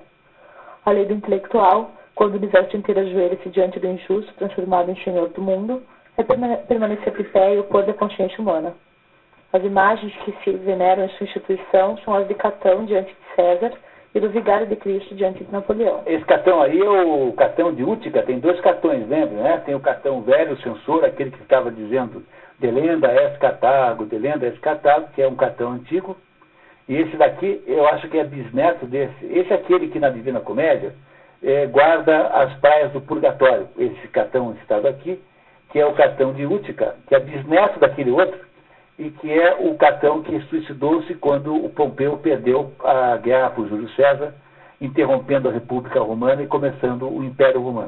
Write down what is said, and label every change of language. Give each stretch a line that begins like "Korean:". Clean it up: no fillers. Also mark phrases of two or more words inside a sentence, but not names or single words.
Portuguese: A lei do intelectual, quando o universo inteiro ajoelha-se diante do injusto, transformado em senhor do mundo, é permanecer de pé e opor da consciência humana. As imagens que se veneram em sua instituição são as de Catão diante de César e do Vigário de Cristo diante de Napoleão. Esse Catão aí é o Catão de Útica, tem dois Catões, lembra, né? Tem o Catão velho, o censor, aquele que ficava dizendo
Latin: delenda es Catargo, delenda es Catargo,
Portuguese: que é um Catão antigo, e esse daqui eu acho que é bisneto desse. Esse é aquele que na Divina Comédia guarda as praias do purgatório, esse Catão citado aqui, que é o Catão de Útica, que é bisneto daquele outro, e que é o Catão que suicidou-se quando o Pompeu perdeu a guerra por Júlio César, interrompendo a República Romana e começando o Império Romano.